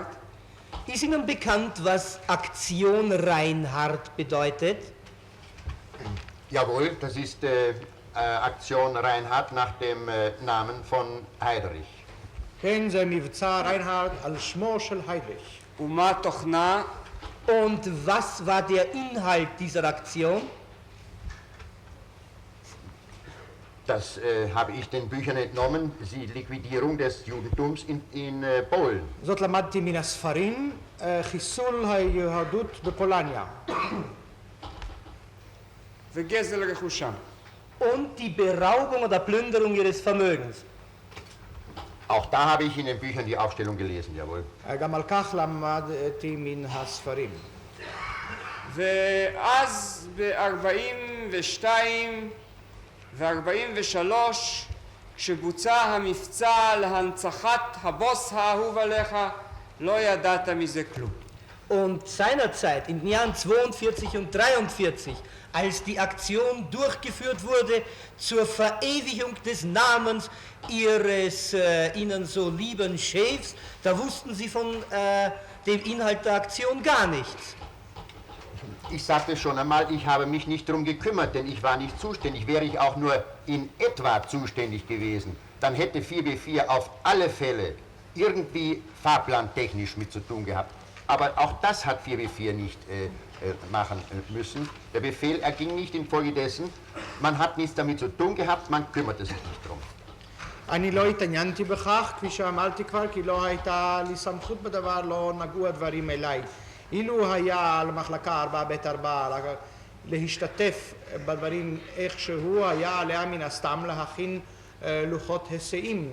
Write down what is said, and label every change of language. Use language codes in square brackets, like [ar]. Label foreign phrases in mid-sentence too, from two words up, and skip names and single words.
[de] Ist Ihnen bekannt, was Aktion Reinhardt bedeutet? Jawohl, das ist Aktion Reinhardt nach dem Namen von Heydrich. [he] כן, זה מבצע ריינהרד על שמו של היידריך. ומה תוכנה? [de] Und was war der Inhalt dieser Aktion? Das habe ich den Büchern entnommen, die Liquidierung des Judentums in Polen. [he] זאת למדתי מן הספרים, חיסול היהדות בפולניה. וגזל רכושם. [de] Und die Beraubung oder Plünderung ihres Vermögens. Auch da habe ich in den Büchern die Aufstellung gelesen, jawohl. [he] גם על כך למדתי מן הספרים. ואז ב-42 ו-43, כשבוצע המבצע להנצחת הבוס האהוב עליך, לא ידעת מזה כלום. [de] Und seinerzeit, in den Jahren 42 und 43, als die Aktion durchgeführt wurde zur Verewigung des Namens ihres ihnen so lieben Chefs, da wussten sie von dem Inhalt der Aktion gar nichts. Ich sagte schon einmal, ich habe mich nicht darum gekümmert, denn ich war nicht zuständig. Wäre ich auch nur in etwa zuständig gewesen, dann hätte 4B4 auf alle Fälle irgendwie fahrplantechnisch mit zu tun gehabt. Aber auch das hat 4B4 nicht machen müssen. Der Befehl erging nicht infolgedessen. Man hat nichts damit zu tun gehabt, man kümmerte sich nicht darum. [he] אני לא התעניינתי בכך, כפי שאמרתי כבר, כי לא הייתה לי סמכות בדבר, לא נגעו הדברים אליי. אילו היה על מחלקה 4ב4 להשתתף בדברים איכשהו, היה עליה מן הסתם להכין לוחות היסעים.